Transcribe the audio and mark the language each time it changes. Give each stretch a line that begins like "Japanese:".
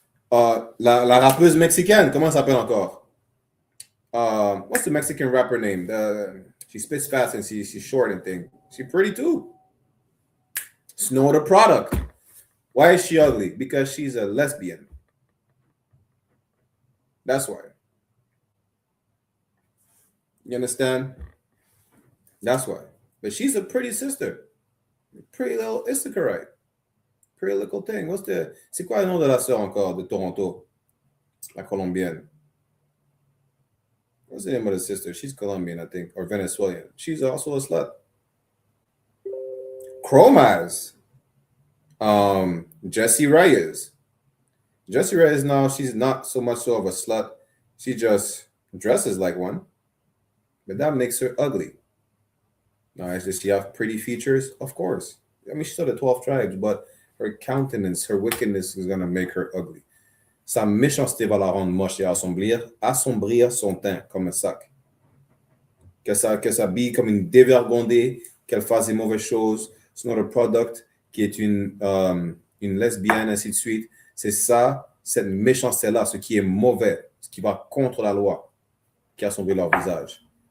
French: La rappeuse mexicaine, comment ça s'appelle encore?
English: What's the Mexican rapper name? She spits fast and she's short and thing. She's pretty too. Snow the Product. Why is she ugly? Because she's a lesbian. That's why. You understand? That's why. But she's a pretty sister. Pretty little Issacharite. Pretty little thing. C'est quoi le nom de la sœur encore de Toronto? La colombienne. What's the name of the sister? She's Colombian, I think, or Venezuelan. She's also a slut. Chromaz. Jessie Reyes. Jessie Reyes now, she's not so much so of a slut. She just dresses like one. But that makes her ugly. Now, does she have pretty features? Of course. I mean, she's of the 12 tribes, but her countenance, her wickedness is going to make her ugly.
French: Sa méchanceté va la rendre moche et assombrir son teint comme un sac. Que s'habille comme une dévergondée qu'elle fasse des mauvaises choses, c'est notre product, qui est une lesbienne, ainsi de suite. C'est ça, cette méchanceté-là, ce qui est mauvais, ce qui va contre la loi, qui a sombré leur visage.